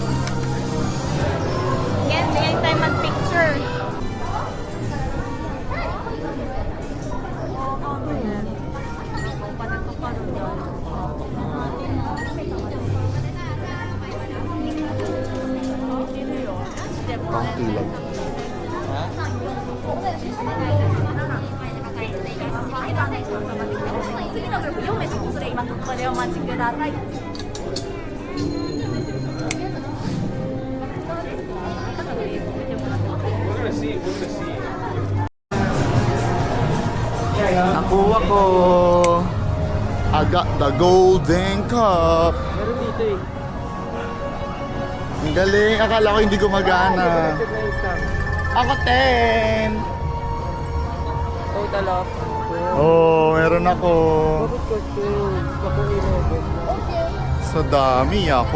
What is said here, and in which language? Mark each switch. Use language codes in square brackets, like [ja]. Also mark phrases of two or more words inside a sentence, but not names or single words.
[tl] Yan, bigay tayo mag-picture. Pang ilag. [ja] 次のグループ4名様それ今ここでお待ちください。 [tl] Nakuha ko! [en] I got the golden cup! [tl] Meron dito eh. Ang galing! Akala ko hindi gumagana. Ako 10! [en] Total of. [tl] Oh, meron ako. Sa dami ako.